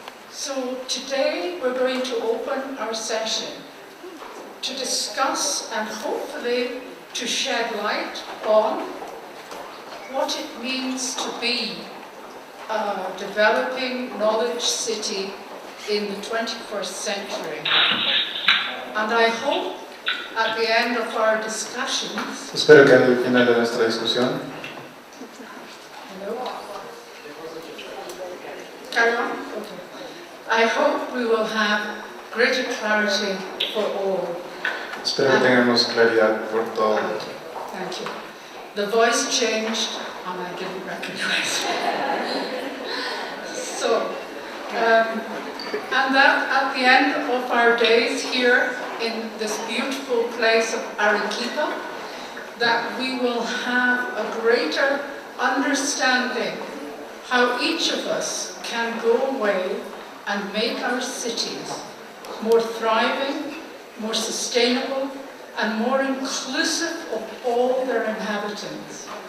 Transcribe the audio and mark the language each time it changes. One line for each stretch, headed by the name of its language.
English: So today we're going to open our session to discuss and hopefully to shed light on what it means to be a developing knowledge city in the 21st century. And I hope at the end of our discussions...
Spanish: Espero que al final de nuestra discusión...
English: Hello? Carry on? Okay. I hope we will have greater clarity for all.
Spanish: Espero que tengamos claridad por todo.
English: Thank you. The voice changed and I didn't recognize it. So, and that at the end of our days here in this beautiful place of Arequipa, that we will have a greater understanding how each of us can go away and make our cities more thriving, more sustainable, and more inclusive of all their inhabitants.